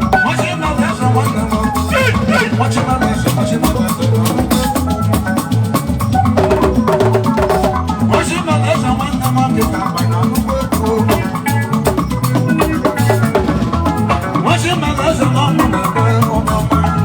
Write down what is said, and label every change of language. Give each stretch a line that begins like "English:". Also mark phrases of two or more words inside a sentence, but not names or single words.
Igbo: Ọchị na-eze nwanne m. Ọchị na-eze, ọchị na-eze. Ọchị na-eze nwanne m, ọ dị ka agba na nnukwu ego.
Yoruba: Wọ́n ṣe máa lọ sọ̀rọ̀ ọmọ náà pé ọmọ ọmọ.